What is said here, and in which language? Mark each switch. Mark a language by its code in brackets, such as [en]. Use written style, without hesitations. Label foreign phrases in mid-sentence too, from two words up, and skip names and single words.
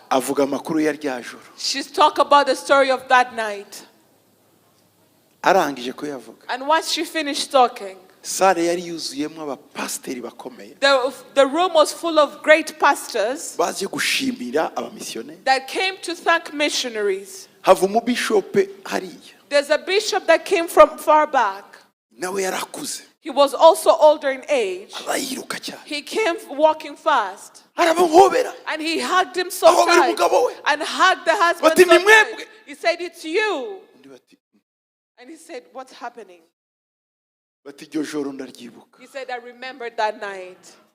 [en] She talked about the story of that night. And once she finished talking, the room was full of great pastors that came to thank missionaries. [rw] hava umubishope hariya. [en] There's a bishop that came from far back. [rw] Nawe yarakuze. [en] He was also older in age. [rw] Abayiruka cyane. [en] He came walking fast. [rw] Aramuhobera. [en] And he hugged him so tight. And hugged the husband so tight. He said, it's you. And he said, what's happening? He said, I remembered that night.